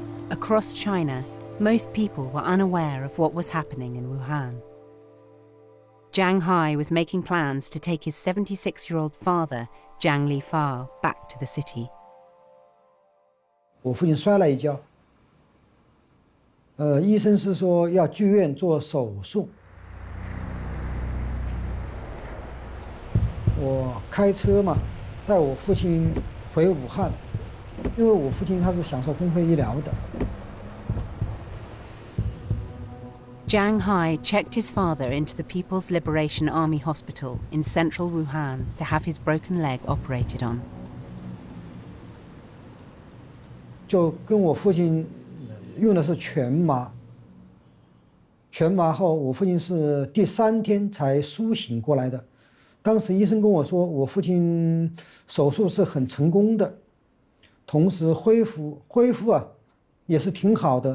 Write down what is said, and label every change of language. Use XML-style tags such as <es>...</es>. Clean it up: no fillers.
<en>Across China, most people were unaware of what was happening in Wuhan. Jiang Hai was making plans to take his 76-year-old father, Jiang Lifa, back to the city.</en> <zh>我父亲摔了一跤，医生是说要去院做手术。我开车嘛，带我父亲回武汉，因为我父亲他是享受公费医疗的。</zh> <en>Jiang Hai checked his father into the People's Liberation Army Hospital in central Wuhan to have his broken leg operated on.</en> <zh>就跟我父亲用的是全麻，全麻后，我父亲是第3天才苏醒过来的。当时医生跟我说，我父亲手术是很成功的，同时恢复啊也是挺好的。</zh>